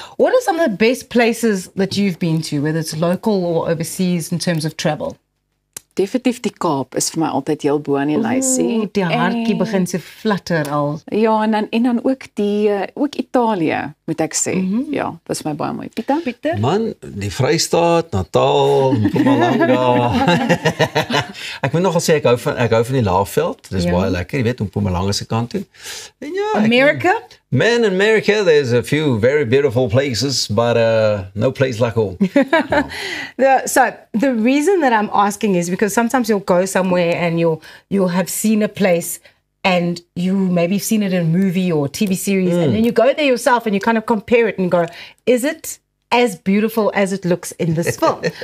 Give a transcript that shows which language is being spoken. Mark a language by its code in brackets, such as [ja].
[en] What are some of the best places that you've been to, whether it's local or overseas in terms of travel? [af] Definitief die Kaap is vir my altyd heel bo aan die lysie. Die hartjie begin se flutter al. Ja, en dan ook ook Italië, moet ek sê. Ja, dit is my baie mooi. Pieter? Man, die Vrystaat, Natal, Mpumalanga. Ek moet nogal sê ek hou van die Laagveld. Dis baie lekker, jy weet, om Mpumalanga se kant toe. En ja, [en] America? Man, in America, there's a few very beautiful places, but no place like home. So the reason that I'm asking is because sometimes you'll go somewhere and you'll have seen a place and you maybe have seen it in a movie or TV series, and then you go there yourself and you kind of compare it and go, is it as beautiful as it looks in this film?